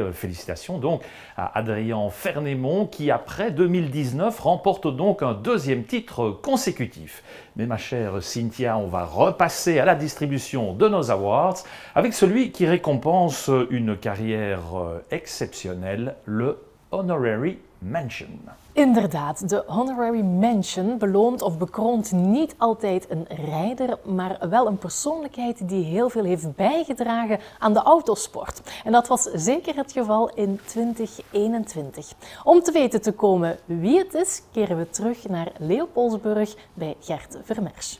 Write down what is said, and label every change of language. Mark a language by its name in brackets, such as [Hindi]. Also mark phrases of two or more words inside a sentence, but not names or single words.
[French] Félicitations donc à Adrien Fernémont qui, après 2019, remporte donc un deuxième titre consécutif. Mais ma chère Cynthia, on va repasser à la distribution de nos awards avec celui qui récompense une carrière exceptionnelle, le Honorary Mention. [Dutch] Inderdaad, de Honorary Mention beloont of bekroont niet altijd een rijder, maar wel een persoonlijkheid die heel veel heeft bijgedragen aan de autosport. En dat was zeker het geval in 2021. Om te weten te komen wie het is, keren we terug naar Leopoldsburg bij Gert Vermers.